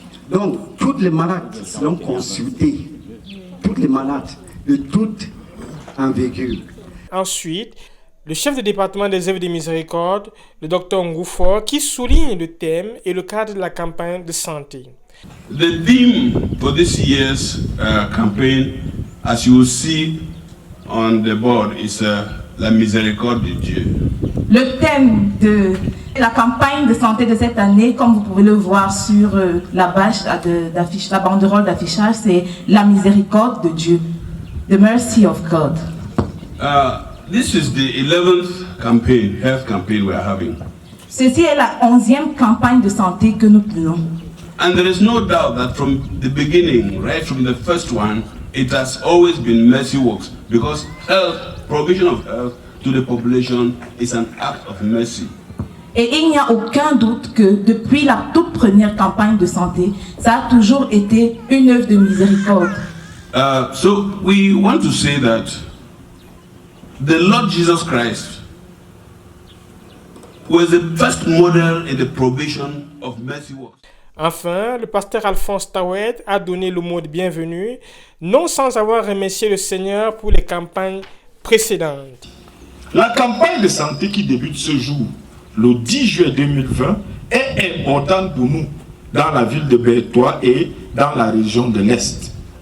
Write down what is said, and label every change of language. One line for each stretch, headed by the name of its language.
French: Donc, toutes les malades seront consultés, toutes les malades de toute envergure. Ensuite, le chef de département des œuvres de miséricorde, le docteur Ngoufo, qui souligne le thème et le cadre de la campagne de santé.
English: The theme for this year's campaign, as you will see on the board, is
French: la miséricorde de Dieu. Le thème de la campagne de santé de cette année, comme vous pouvez le voir sur la bâche d'affiche, la banderole d'affichage, c'est la miséricorde de Dieu.
English: The mercy of God. This is the 11th campaign, health campaign we are having.
French: Ceci est la 11e campagne de santé que nous tenons.
English: And there is no doubt that from the beginning, right from the first one, it has always been mercy works, because health, provision of health to the population is an act of mercy.
French: Et il n'y a aucun doute que depuis la toute première campagne de santé, ça a toujours été une œuvre de miséricorde.
English: So we want to say that the Lord Jesus Christ was the first model in the provision of mercy works.
French: Enfin, le pasteur Alphonse Tawet a donné le mot de bienvenue, non sans avoir remercié le Seigneur pour les campagnes précédentes. La campagne de santé qui débute ce jour, le 10 juillet 2020, est importante pour nous dans la ville de Bertois et dans la région de l'Est.